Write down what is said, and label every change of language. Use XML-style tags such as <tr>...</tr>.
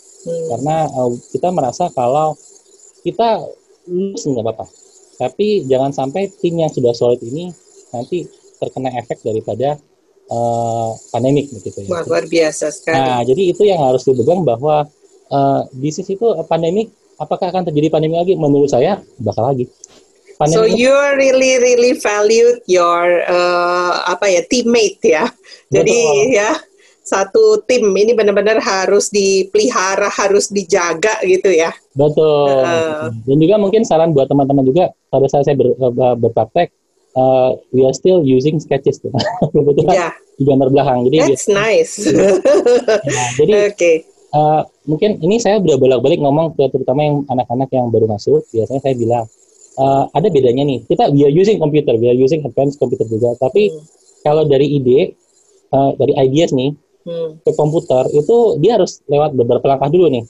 <id>Karena kita merasa kalau kita lulus nggak apa-apa, tapi jangan sampai tim yang sudah solid ini nanti terkena efek daripada pandemik gitu ya. Luar biasa sekali. Nah, jadi itu yang harus dipegang bahwa bisnis itu pandemik, apakah akan terjadi pandemi lagi? Menurut saya bakal lagi.</id> <en>So you really valued your teammate ya.</en> <id>Jadi ya satu tim ini benar-benar harus dipelihara, harus dijaga gitu ya. Betul. Dan juga mungkin saran buat teman-teman juga, pada saat saya berpraktek,</id> <en>we are still using sketches</en> <id>tuh. Kebetulan di gambar belakang. Jadi</id> <en>that's nice.</en> <id>Jadi mungkin ini saya udah bolak-balik ngomong ke terutama yang anak-anak yang baru masuk. Biasanya saya bilang ada bedanya nih.</id> <en>We are using computer, we are using advanced computer juga.</en> <id>Tapi kalau dari ide, dari ideas nih, ke komputer itu dia harus lewat beberapa langkah dulu nih.</id>